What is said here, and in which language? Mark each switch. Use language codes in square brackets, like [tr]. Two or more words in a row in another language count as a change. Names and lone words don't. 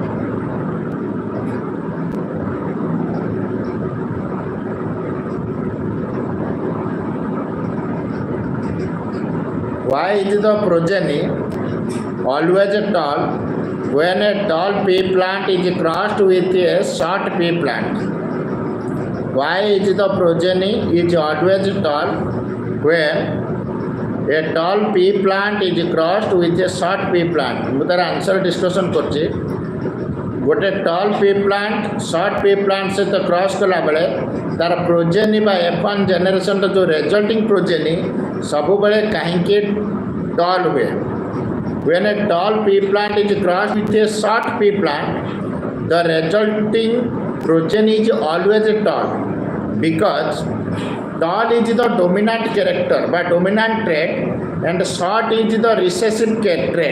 [en] Why is the progeny always tall when a tall pea plant is crossed with a short pea plant? Why is the progeny is always tall when a tall pea plant is crossed with a short pea plant? [or] ମୁଁ ତାର [en] answer discussion [or] କରୁଛି। ଗୋଟେ [en] tall pea plant short pea plant [or] ସହିତ କ୍ରସ୍ କଲାବେଳେ ତାର ପ୍ରୋଜେନି ବା F1 ଜେନେରେସନ୍ର ଯେଉଁ [en] resulting progeny [or] ସବୁବେଳେ କାହିଁକି ଟଲ୍ ହୁଏ? [en] When a tall pea plant is crossed with a short pea plant, the resulting progeny is always tall because tall is the dominant character by dominant trait and short is the recessive trait.